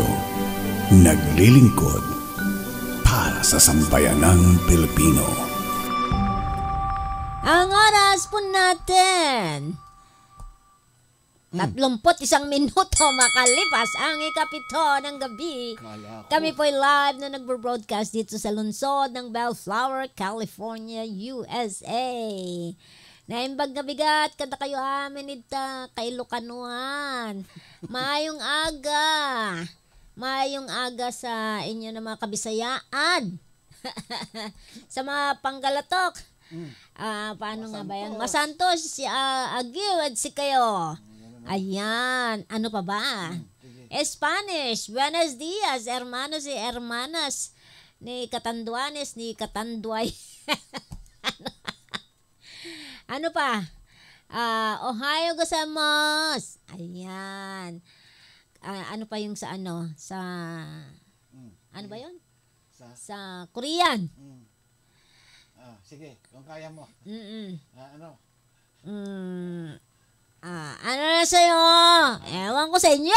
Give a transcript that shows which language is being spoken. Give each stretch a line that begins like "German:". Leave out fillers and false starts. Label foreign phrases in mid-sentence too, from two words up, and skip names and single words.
Filipino: Naglilingkod para sa sambayanang Pilipino. Ang oras po natin. 31 minuto makalipas ang ikapito ng gabi. Kami po'y live na nagbo-broadcast dito sa lungsod ng Bellflower, California, USA.
Iloko: Naimbag na bigat, kada kayo amin ita, kay Lucanuan.
Cebuano: Maayong aga sa inyo na mga kabisayaan.
Filipino: Sa mga panggalatok. Paano nga ba yan?
Pangasinan: Masantos, si Agiw at si kayo.
Filipino: Ayan, ano pa ba?
Spanish: Spanish, buenos dias, hermanos y hermanas,
Filipino: ni Katanduanes, ni Katanduay. Ano pa?
Japanese: Ohio gozaimasu.
Filipino: Ayan. Ano pa yung sa ano? Sa, ano ba yun? Sa Korean. Sige, kung kaya mo. Ano? Ano na sa'yo? Ewan ko sa inyo.